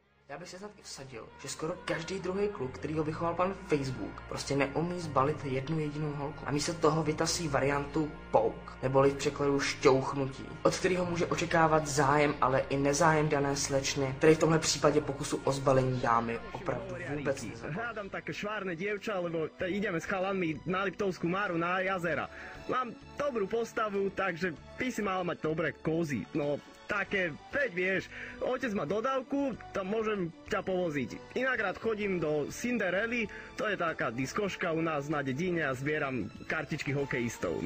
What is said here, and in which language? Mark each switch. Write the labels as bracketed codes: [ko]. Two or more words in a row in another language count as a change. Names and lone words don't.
[cs] Já bych se snad i vsadil, že skoro každý druhý kluk, který ho vychoval pan Facebook, prostě neumí zbalit jednu jedinou holku. A místo toho vytasí variantu pouk, neboli v překladu šťouchnutí, od kterého může očekávat zájem, ale i nezájem dané slečny, který v tomhle případě pokusu o zbalení dámy opravdu vůbec nezabal. [sk] Hľadám také švárne dievča, lebo ideme s chalanmi na Liptovskú Máru, na jazera. Mám dobrú postavu, takže by si mal mať dobré kozy. No, také, veď vieš, otec má dodávku, tam môžem ťa povoziť. Inak rád chodím do Cinderely, to je taká diskoška u nás na dedine a zbieram kartičky hokejistov.